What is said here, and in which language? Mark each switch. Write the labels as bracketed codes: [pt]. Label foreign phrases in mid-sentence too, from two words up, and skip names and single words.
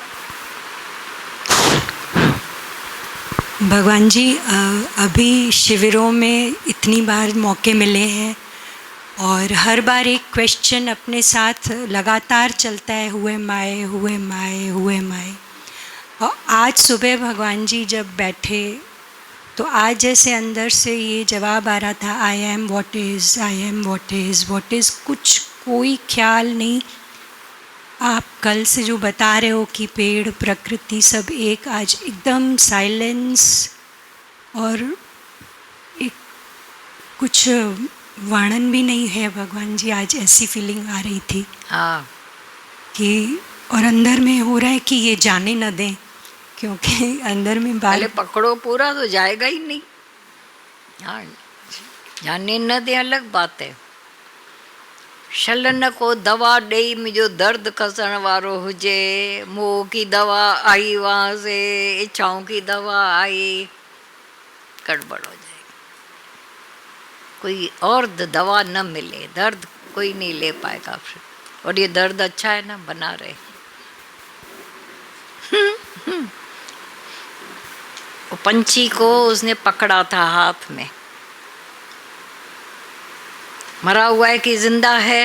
[hi] भगवान जी, अभी शिविरों में इतनी बार मौके मिले हैं और हर बार एक क्वेश्चन अपने साथ लगातार चलता है, हुए माए, हुए माए, हुए माए। और आज सुबह भगवान जी जब बैठे तो आज जैसे अंदर से ये जवाब आ रहा था, [en] I am what is, I am what is, what is, [hi] कुछ कोई ख्याल नहीं। आप कल से जो बता रहे हो कि पेड़, प्रकृति सब एक, आज एकदम साइलेंस और एक कुछ वर्णन भी नहीं है भगवान जी। आज ऐसी फीलिंग आ रही थी हाँ कि, और अंदर में हो रहा है कि ये जाने न दें, क्योंकि अंदर में पहले पकड़ो पूरा तो जाएगा ही नहीं। हाँ, जाने न दे अलग बात है। [sd] शलन को दवा ॾेई मुंहिंजो दर्द कसण वारो हुजे, [hi] मोह की दवा आई वहाँ से, इच्छाओं की दवा आई, गड़बड़ हो जाएगी। कोई और दवा न मिले, दर्द कोई नहीं ले पाएगा फिर। और ये दर्द अच्छा है ना, बना रहे। वो पंछी को उसने पकड़ा था हाथ में, मरा हुआ है कि जिंदा है?